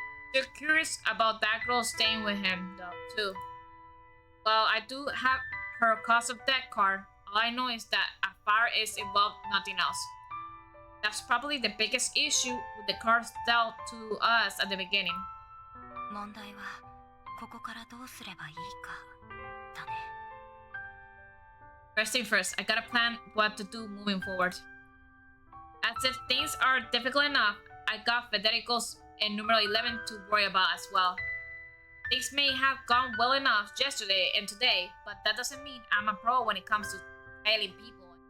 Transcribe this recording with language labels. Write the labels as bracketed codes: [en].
[en] Still curious about that girl staying with him, though, too. Well, I do have her cause of death card. All I know is that a fire is involved, nothing else. That's probably the biggest issue with the cards dealt to us at the beginning. [ja] 問題はここからどうすればいいかだね。 [en] First thing first, I gotta plan what to do moving forward. As if things are difficult enough, I got Federico's and numero 11 to worry about as well. Things may have gone well enough yesterday and today, but that doesn't mean I'm a pro when it comes to hailing people.